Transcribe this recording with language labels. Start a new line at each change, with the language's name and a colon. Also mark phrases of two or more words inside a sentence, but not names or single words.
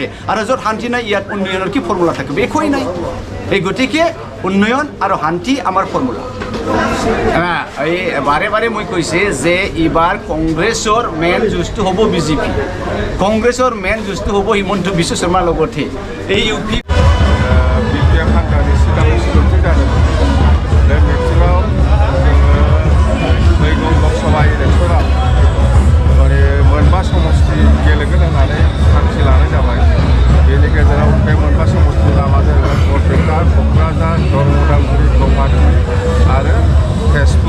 Assamese: আৰু য'ত শান্তি নাই, ইয়াত উন্নয়নৰ কি ফৰ্মুলা থাকিব? একোৱেই নাই। এই গতিকে উন্নয়ন আৰু শান্তি আমাৰ ফৰ্মুলা। এই বাৰে মই কৈছে যে এইবাৰ কংগ্ৰেছৰ মেইন যুঁজটো হ'ব BJP, কংগ্ৰেছৰ মেইন যুঁজটো হ'ব হিমন্ত বিশ্ব শৰ্মাৰ লগতে। এই
Bodo: मोनबा समष्टि गेलेगोन होननानै थांखि लानाय जाबाय। बेनि गेजेराव बे मोनबा समष्टि लामा जाहैबाय बरपेटा, क'क्राझार, उदालगुरि, गुवाहाटि आरो तेजपुर।